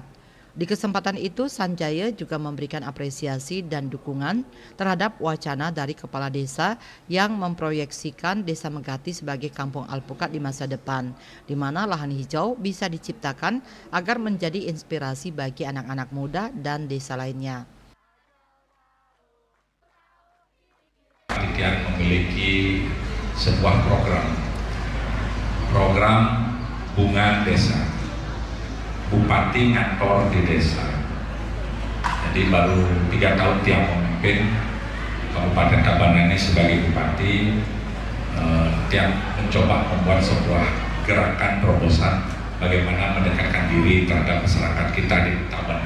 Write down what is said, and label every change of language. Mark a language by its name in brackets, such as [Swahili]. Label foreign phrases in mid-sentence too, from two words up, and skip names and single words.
[Indonesian] Di kesempatan itu, Sanjaya juga memberikan apresiasi dan dukungan terhadap wacana dari kepala desa yang memproyeksikan Desa Megati sebagai kampung alpukat di masa depan, di mana lahan hijau bisa diciptakan agar menjadi inspirasi bagi anak-anak muda dan desa lainnya. Panitia memiliki sebuah program Bungan Desa. Bupati ngantor di desa. Jadi baru 3 tahun dia memimpin Kabupaten Tabanan ini sebagai bupati. Dia mencoba membuat sebuah gerakan terobosan bagaimana mendekatkan diri terhadap masyarakat kita di Tabanan.